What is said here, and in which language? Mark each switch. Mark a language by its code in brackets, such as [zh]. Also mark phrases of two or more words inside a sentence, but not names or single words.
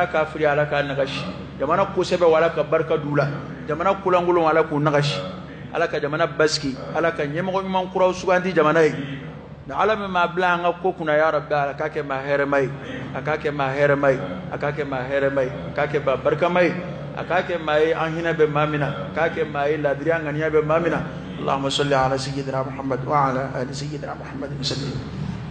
[bm] kafiri ala k'a nagasi jamana kosɛbɛ ala ka barika d'u la jamana kolankolon ala k'o nagasi ala ka jamana basigi ala ka ɲɛmɔgɔ ɲuman kuraw suganti jamana ye na ala min maa bila an ka ko kunna [ar] يا رب [bm] ala k'a kɛ maa hɛrɛma ye a k'a kɛ maa hɛrɛma ye a k'a kɛ maa hɛrɛma ye a k'a kɛ maa barikama ye a k'a kɛ maa ye an hinɛ bɛ maa min na a k'a kɛ maa ye ladiriya ŋaniya bɛ maa min na [ar] اللهم صل على سيدنا محمد وعلى آل سيدنا محمد وسلم